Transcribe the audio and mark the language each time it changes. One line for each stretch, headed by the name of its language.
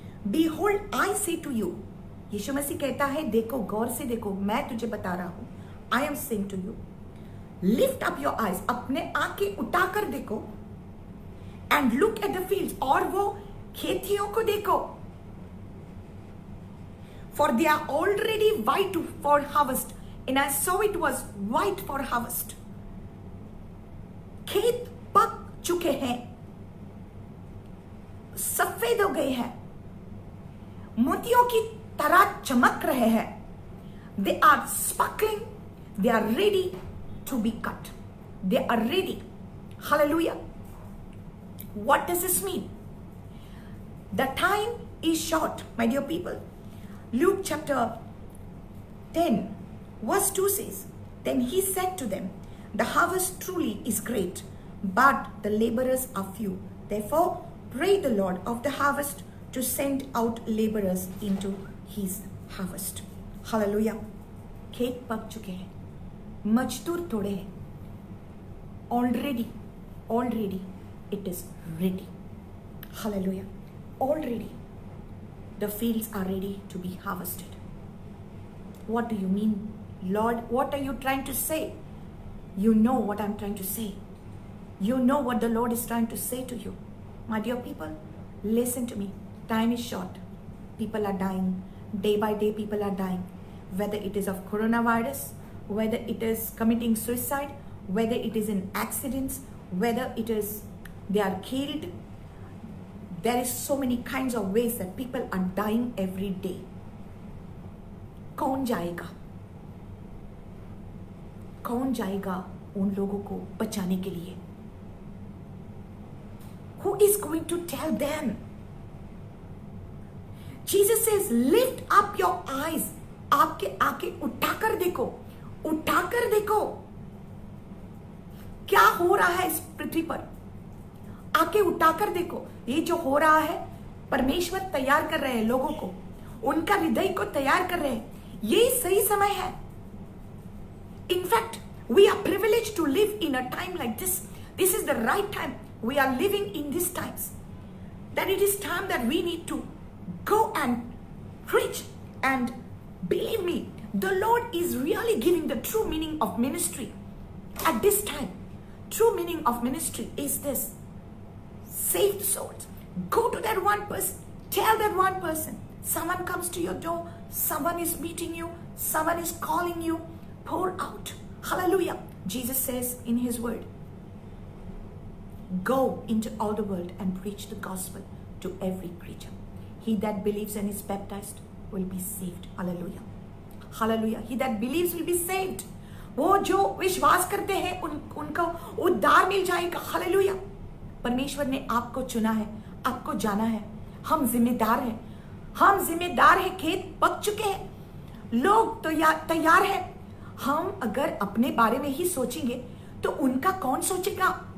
English: Behold, I say to you,
Hindi: यीशु मसीह कहता है, देखो, गौर से देखो, मैं तुझे बता रहा हूं.
English: I am saying to you, lift up your eyes,
Hindi: अपने आंखें उठाकर देखो,
English: and look at the fields,
Hindi: और वो खेतियों को देखो,
English: for they are already white for harvest, and I saw it was white for harvest.
Hindi: खेत पक चुके हैं, सफेद हो गए हैं, मोतियों की तरह चमक रहे हैं.
English: They are sparkling, they are ready to be cut. They are ready. Hallelujah. What does this mean? The time is short, my dear people. Luke chapter 10 verse 2 says, then he said to them, the harvest truly is great, but the laborers are few. Therefore, pray the Lord of the harvest to send out laborers into his harvest. Hallelujah.
Hindi: खेत पक चुके हैं, मजदूर थोड़े हैं.
English: Already it is ready. Hallelujah. Already the fields are ready to be harvested. What do you mean, Lord? What are you trying to say? You know what I'm trying to say. You know what the Lord is trying to say to you. My dear people, listen to me. Time is short. People are dying. Day by day, people are dying. Whether it is of coronavirus, whether it is committing suicide, whether it is in accidents, whether it is they are killed. There is so many kinds of ways that people are dying every day.
Hindi: कौन जाएगा? कौन जाएगा उन लोगों को बचाने के लिए?
English: Who is going to tell them? Jesus says, lift up your eyes.
Hindi: आपके आंखें उठाकर देखो, उठाकर देखो क्या हो रहा है इस पृथ्वी पर. आंखें उठाकर देखो. ये जो हो रहा है, परमेश्वर तैयार कर रहे हैं लोगों को, उनका हृदय को तैयार कर रहे हैं. ये सही समय है.
English: In fact we are privileged to live in a time like this. This is the right time. We are living in these times. That it is time that we need to go and preach. And believe me, the Lord is really giving the true meaning of ministry at this time. True meaning of ministry is this: save the souls. Go to that one person. Tell that one person. Someone comes to your door. Someone is meeting you. Someone is calling you. Pour out. Hallelujah. Jesus says in his word, go into all the world and preach the gospel to every creature. He that believes and is baptized will be saved. Hallelujah. Hallelujah. He that believes will be saved.
Hindi: वो जो विश्वास करते हैं उनको उद्धार मिल जाएगा. Hallelujah. परमेश्वर ने आपको चुना है, आपको जाना है. हम जिम्मेदार हैं. हम जिम्मेदार हैं. खेत पक चुके हैं, लोग तो तैयार हैं. हम अगर अपने बारे में ही सोचेंगे तो उनका कौन सोचेगा?